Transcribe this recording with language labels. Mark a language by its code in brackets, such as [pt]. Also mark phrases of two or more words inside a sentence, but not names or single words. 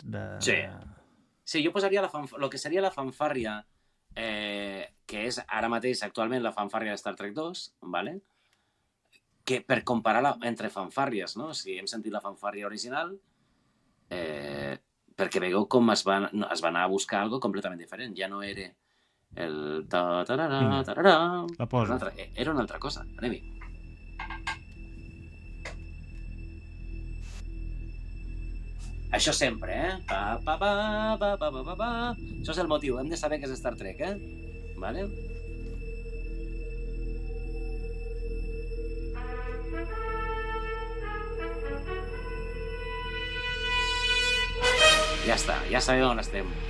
[ca] Sí, jo posaria el que seria la fanfàrria, que és ara mateix actualment la fanfàrria de Star Trek 2, ¿vale? Que per comparar entre fanfàrries, no? Si hem sentit la fanfàrria original, perquè veieu com es va anar a buscar algo completament diferent. Ja no era el ta-ta-ra-ra, ta-ra-ra. La poso. Era una altra cosa. Anem-hi. Això sempre, Això és el motiu. Hem de saber que és Star Trek, Vale? Ja està, ja sabem on estem.